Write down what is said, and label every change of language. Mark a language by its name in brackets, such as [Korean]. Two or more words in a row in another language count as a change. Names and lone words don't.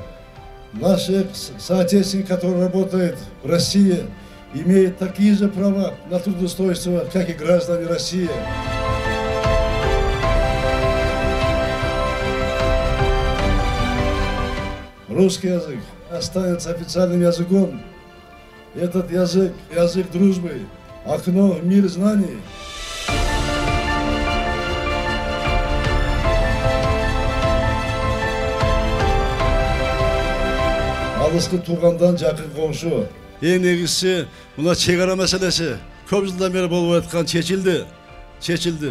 [Russian] Наши соотечественники, которые работают в России, имеют такие же права на трудоустройство, как и граждане России. Русский язык останется официальным языком. Этот язык – язык дружбы, окно в мир знаний. [Kazakh] Алысқы туғандан жақын қоңшы. Ең негізгісі мына шекара мәселесі көп жылдан бері болып жатқан шешілді.